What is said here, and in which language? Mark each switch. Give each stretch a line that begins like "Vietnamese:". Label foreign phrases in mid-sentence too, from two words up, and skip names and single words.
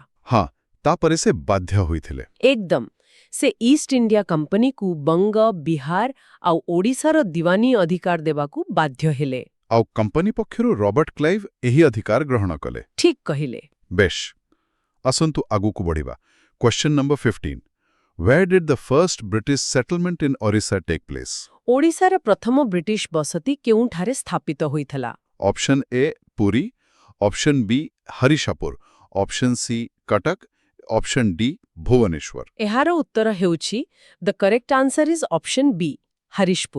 Odia: ହଁ, ତାପରେ ସେ ବାଧ୍ୟ ହୋଇଥିଲେ। ଏକଦମ ସେ ଇଷ୍ଟ ଇଣ୍ଡିଆ କମ୍ପାନୀକୁ ବଙ୍ଗ, ବିହାର ଆଉ ଓଡ଼ିଶାର ଦିୱାନୀ ଅଧିକାର ଦେବାକୁ ବାଧ୍ୟ ହେଲେ। ଆଉ କମ୍ପାନୀ ପକ୍ଷରୁ ରବର୍ଟ କ୍ଲାଇଭ୍ ଏହି ଅଧିକାର ଗ୍ରହଣ କଲେ। ଠିକ୍ କହିଲେ। ବେଶ, ଆସନ୍ତୁ ଆଗକୁ ବଢ଼ିବା।
English: Question number 15. Where did the first British settlement in Orissa take place?
Odia: ଓଡ଼ିଶାର ପ୍ରଥମ ବ୍ରିଟିଶ ବସତି କେଉଁଠାରେ ସ୍ଥାପିତ ହୋଇଥିଲା?
English: Option A Puri, Option B Harishapur, Option C Cuttack, Option D Bhubaneswar.
Odia: ଏହାର ଉତ୍ତର ହେଉଛି
English: the correct answer is option B, Harishpur.